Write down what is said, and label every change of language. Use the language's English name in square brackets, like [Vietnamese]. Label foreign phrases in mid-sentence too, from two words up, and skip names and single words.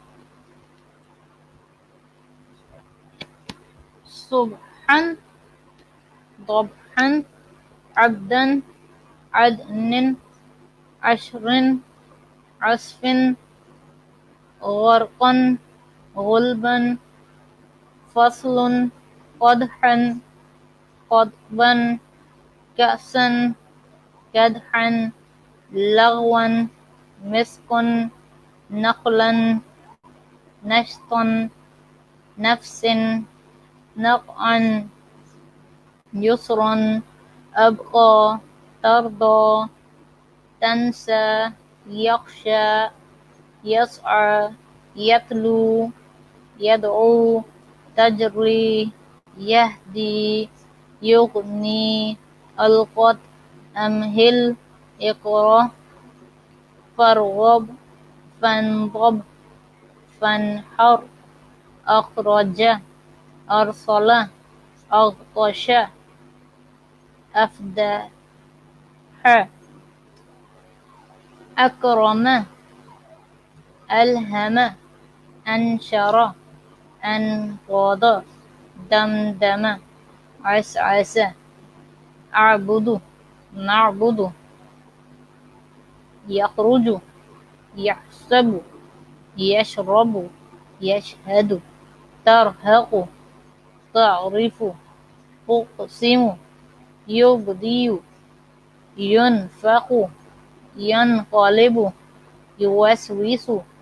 [Arabic] صبحا ضبحا عبدا عدن عشر عصف غرقا غلبا فصل قدحا كذبا كأسا قدحا لغوا مسك نخلا نشطا نفس نقعا يسرا أبقى تردى تنسى يخشى يسعى يتلو يدعو تجري يهدي يغني ألقت أمهل اقرأ فارغب فانصب فانحر أخرج أرسل أغطش أفدح أكرم ألهم أنشر أنقض دمدم عسعس أعبد نعبد يخرج يحسب يشرب يشهد ترهق تعرف تقسم يبدئ ينفق ينقلب يوسوس